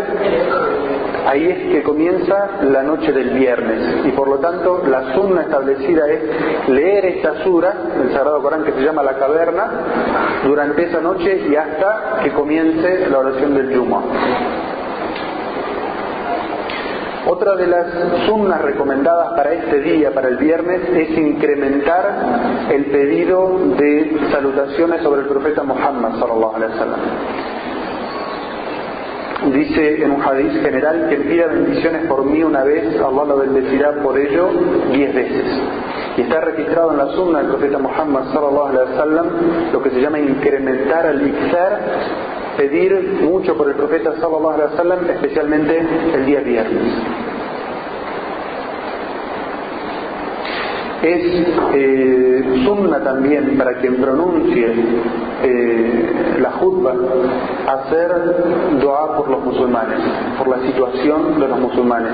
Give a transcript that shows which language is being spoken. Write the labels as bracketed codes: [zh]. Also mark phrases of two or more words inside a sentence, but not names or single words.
[es] Ahí es que comienza la noche del viernes, y por lo tanto la sunna establecida es leer esta sura del Sagrado Corán que se llama La Caverna durante esa noche y hasta que comience la oración del Jumu'ah. Otra de las sunnas recomendadas para este día, para el viernes, es incrementar el pedido de salutaciones sobre el profeta Muhammad [ar] صلى الله عليه وسلم. [es] Dice en un hadith general: que pida bendiciones por mí una vez, Allah lo bendecirá por ello 10 veces. Y está registrado en la sunna del profeta Muhammad [ar] صلى الله عليه وسلم [es] lo que se llama incrementar al ikthar, pedir mucho por el profeta [ar] صلى الله عليه وسلم, [es] especialmente el día viernes. Es sunna también para quien pronuncie la khutbah hacer dua por los musulmanes, por la situación de los musulmanes.